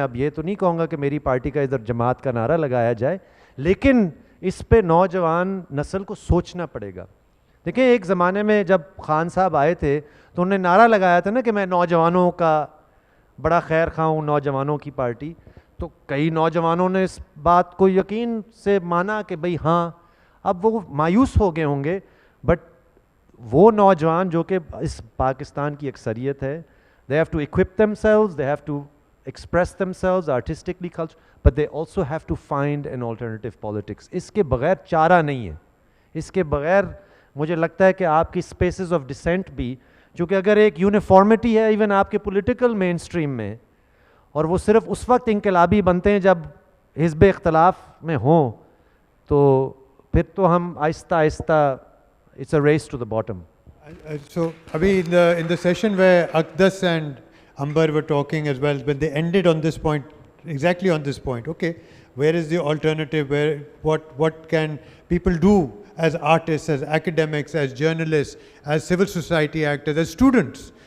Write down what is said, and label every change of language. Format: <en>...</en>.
<ur>میں اب یہ تو نہیں کہوں گا کہ میری پارٹی کا ادھر جماعت کا نعرہ لگایا جائے، لیکن اس پہ نوجوان نسل کو سوچنا پڑے گا. دیکھیں ایک زمانے میں جب خان صاحب آئے تھے تو انہوں نے نعرہ لگایا تھا نا کہ میں نوجوانوں کا بڑا خیر خواہ ہوں، نوجوانوں کی پارٹی. تو کئی نوجوانوں نے اس بات کو یقین سے مانا کہ بھئی ہاں. اب وہ مایوس ہو گئے ہوں گے، بٹ وہ نوجوان جو کہ اس پاکستان کی اکثریت ہے،</ur> <en>they have to equip themselves, they have to express themselves artistically, but they also have to find an alternative politics.</en> <ur>اس کے بغیر چارہ نہیں ہے. اس کے بغیر مجھے لگتا ہے کہ آپ کی</ur> <en>spaces of dissent</en> <ur>بھی، چونکہ اگر ایک یونیفارمٹی ہے ایون آپ کے پولیٹیکل مین اسٹریم میں، اور وہ صرف اس وقت انقلابی بنتے ہیں جب حزب اختلاف میں ہوں، تو پھر تو ہم آہستہ آہستہ</ur> <en>it's a race to the bottom. So, Abhi, in the session where Akdas and Ambar were talking as well, when they ended on this point, exactly on this point, okay, where is the alternative? What can people do as artists, as academics, as journalists, as civil society actors, as students?</en>